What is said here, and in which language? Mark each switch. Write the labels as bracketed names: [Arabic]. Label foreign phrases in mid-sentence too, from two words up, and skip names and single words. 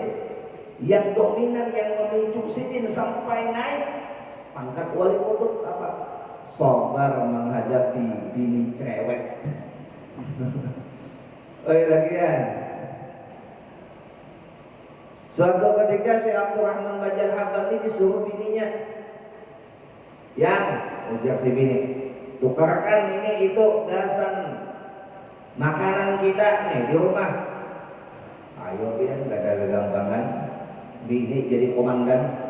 [Indonesian] Yang dominan yang memicu sidin sampai naik pangkat wali kutub apa? Sabar menghadapi bini cerewet. Oh iya lagi ya. Suatu ketika Syekh Abdurrahman Bajal Hambali disuruh bininya, yang ujar si bini, tukarkan ini itu gasan makanan kita nih di rumah. Ayo biar nggak ada kegampangan, bini jadi komandan.